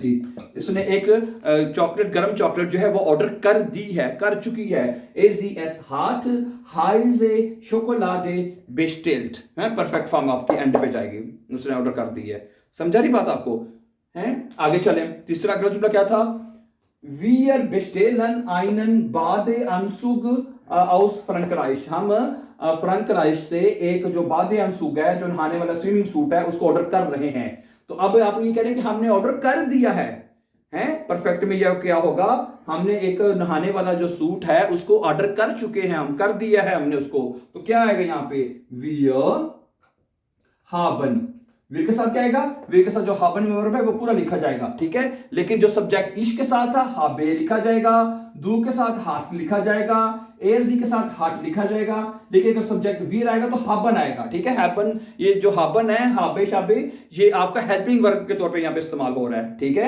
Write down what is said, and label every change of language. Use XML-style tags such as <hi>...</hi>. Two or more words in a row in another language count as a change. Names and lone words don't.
<hi>इसने एक चॉकलेट, गरम चॉकलेट जो है वो ऑर्डर कर दी है, कर चुकी है। AZS</hi> <de>hat heiße Schokolade bestellt</de> <hi>है,</hi> <en>perfect form</en> <hi>आपकी एंड पे जाएगी, उसने ऑर्डर कर दी है। समझा रही बात आपको? हैं, आगे चलें। तीसरा अगला जुमला क्या था?</hi> <de>Wir bestellen einen Badeanzug aus Frankreich,</de> <hi>हम फ्रांकराइश से एक जो बादेअंसुग है, जो नहाने वाला स्विमिंग सूट है, उसको ऑर्डर कर रहे हैं। तो अब आप ये कह रहे हैं कि हमने ऑर्डर कर दिया है, हैं? परफेक्ट में यह क्या होगा? हमने एक नहाने वाला जो सूट है उसको ऑर्डर कर चुके हैं, हम कर दिया है हमने उसको। तो क्या आएगा यहाँ पे?</hi> <de>Wir haben</de> <hi>वीर के साथ क्या आएगा, वीर के साथ जो haben में वर्ब है वो पूरा लिखा जाएगा, ठीक है। लेकिन जो सब्जेक्ट इश के साथ था habe लिखा जाएगा, दू के साथ hast लिखा जाएगा, एरजी के साथ हाट लिखा जाएगा। लेकिन अगर सब्जेक्ट वीर आएगा तो haben आएगा, ठीक है। haben, ये जो haben है, habe शाबे, ये आपका</hi> <en>helping verb</en> <hi>के तौर पे यहाँ पे इस्तेमाल हो रहा है, ठीक है।</hi>